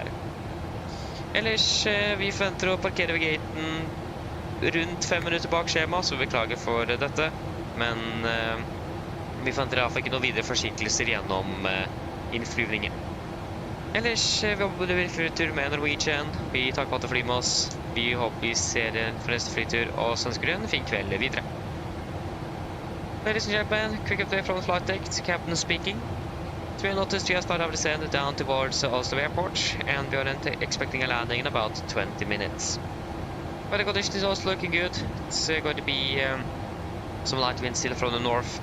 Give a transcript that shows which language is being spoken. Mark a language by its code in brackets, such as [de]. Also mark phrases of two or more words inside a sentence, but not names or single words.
[no] Ellers, vi forventer å parkere ved gaten rundt 5 minutter bak skjema, så vi beklager for dette. Men vi forventer i hvert fall ikke noen videre forsinkelser gjennom innflyvningen. Ellers, vi håper det blir flytur med Norwegian. Vi takker på at du flyr med oss. Vi håper vi ser dere for neste flytur, og så ønsker dere en fin kveld videre. [en] Ladies and gentlemen, quick update from the flight deck, captain speaking. So we noticed just started our descent down towards Oslo Airport, and we are expecting a landing in about 20 minutes. Weather conditions is also looking good. It's going to be some light wind still from the north.